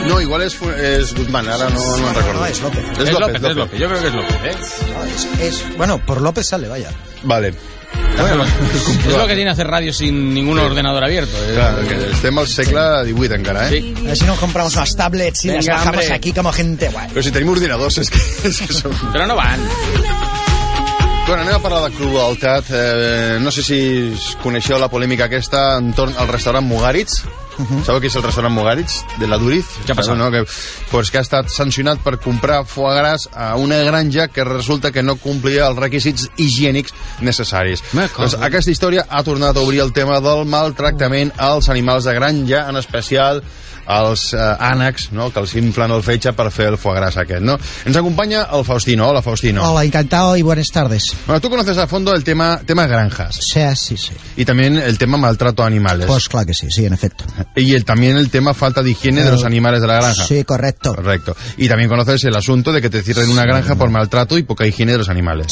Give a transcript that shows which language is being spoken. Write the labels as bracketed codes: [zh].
[es] No, igual es Guzmán, ahora no, no me recuerdo. Es López, yo creo que es López, Bueno, por López sale, vaya. Vale. Bueno, es lo que tiene hacer radio sin ningún ordenador abierto. [ca] Claro, que estem al segle XVIII encara, eh? Sí. [es] A ver si nos compramos unas tablets y las bajamos aquí como gente guay. Pero [ca] si tenim ordinadors, és que són... Però no van. Bueno, anem a parlar de crueltat. No sé si coneixeu la polèmica aquesta entorn al restaurant Mugaritz. Uh-huh. Sabeu qui és el restaurant Mugaritz, de la Duriz? Què ha passat? No? Que, pues, que ha estat sancionat per comprar foie gras a una granja que resulta que no complia els requisits higiènics necessaris. Doncs, aquesta història ha tornat a obrir el tema del maltractament als animals de granja, en especial als ànecs, no? Que els inflen el fetge per fer el foie gras aquest. No? Ens acompanya el Faustino. Hola, Faustino. [es] Hola, encantado y buenas tardes. Bueno, tú conoces a fondo el tema granjas. Sí. Y también el tema maltrato a animales. Pues claro que sí, en efecto. Y también el tema falta de higiene de los animales de la granja. Sí, correcto. Correcto. Y también conoces el asunto de que te cierren una granja por maltrato y poca higiene de los animales.